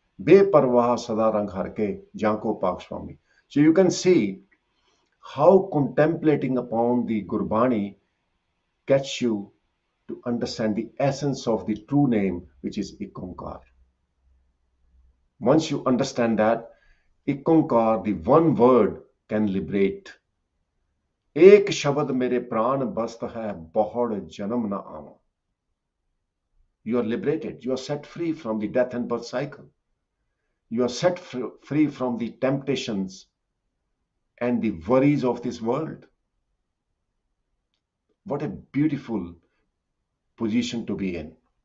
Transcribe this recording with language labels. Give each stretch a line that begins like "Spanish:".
Punjabi: Beparwah sada rang harke janko pak swami.
English: So you can see how contemplating upon the Gurbani gets you to understand the essence of the true name, which is Ikonkar. Once you understand that, Ikonkar, the one word, can liberate.
Punjabi: एक शब्द मेरे प्राण बस्त है बहुड़ जन्म न आवा.
English: You are liberated. You are set free from the death and birth cycle. You are set free from the temptations and the worries of this world. What a beautiful position to be in.